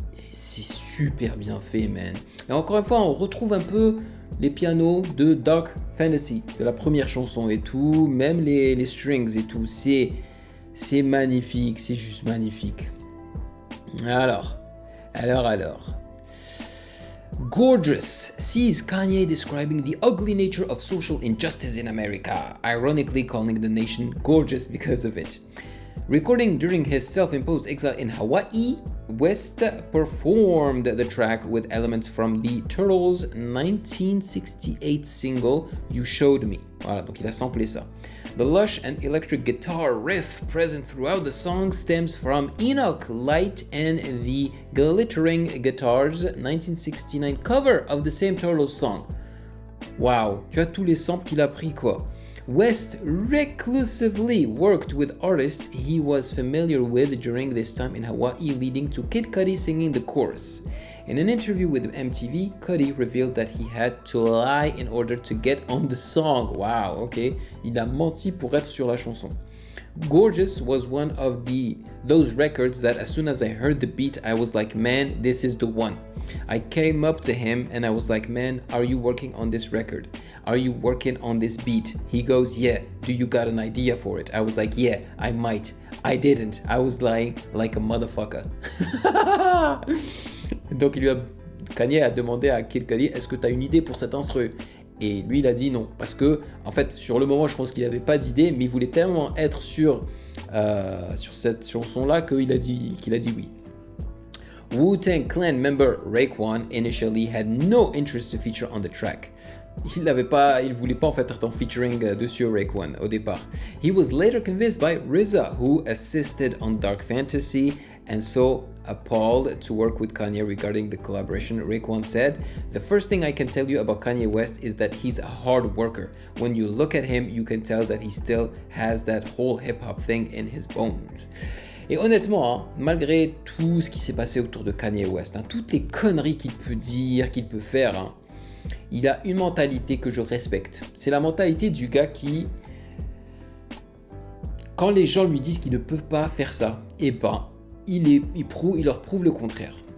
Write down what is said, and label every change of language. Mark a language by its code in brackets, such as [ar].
[fr] Et c'est super bien fait, man. Et encore une fois, on retrouve un peu les pianos de Dark Fantasy, de la première chanson et tout, même les strings et tout. C'est magnifique, c'est juste magnifique. Alors. [en] Gorgeous sees Kanye describing the ugly nature of social injustice in America, ironically calling the nation gorgeous because of it. Recording during his self-imposed exile in Hawaii, West performed the track with elements from the Turtles' 1968 single You Showed Me. [fr] Voilà, donc il a samplé ça. [en] The lush and electric guitar riff present throughout the song stems from Enoch Light and the Glittering Guitars 1969 cover of the same Turtles song. [fr] Wow, tu as tous les samples qu'il a pris quoi. [en] West reclusively worked with artists he was familiar with during this time in Hawaii, leading to Kid Cudi singing the chorus. In an interview with MTV, Cudi revealed that he had to lie in order to get on the song. Wow, ok. [fr] Il a menti pour être sur la chanson. [en] Gorgeous was one of those records that as soon as I heard the beat, I was like, man, this is the one. I came up to him and I was like, man, are you working on this record? Are you working on this beat? He goes, yeah. Do you got an idea for it? I was like, yeah, I might. I didn't. I was lying like a motherfucker. [fr] Donc Kanye a demandé à Kid Cudi, est-ce que tu as une idée pour cet instru? Et lui il a dit non, parce que en fait sur le moment je pense qu'il n'avait pas d'idée, mais il voulait tellement être sur cette chanson là qu'il a dit oui. [en] Wu-Tang Clan member Raekwon initially had no interest to feature on the track. [fr] Il voulait pas en fait être en featuring dessus Raekwon au départ. [en] He was later convinced by RZA, who assisted on Dark Fantasy and so appalled to work with Kanye regarding the collaboration. Raekwon said, "The first thing I can tell you about Kanye West is that he's a hard worker. When you look at him, you can tell that he still has that whole hip-hop thing in his bones." [fr] Et honnêtement, hein, malgré tout ce qui s'est passé autour de Kanye West, hein, toutes les conneries qu'il peut dire, qu'il peut faire, hein, il a une mentalité que je respecte. C'est la mentalité du gars qui, quand les gens lui disent qu'ils ne peuvent pas faire ça, eh ben, il leur prouve le contraire.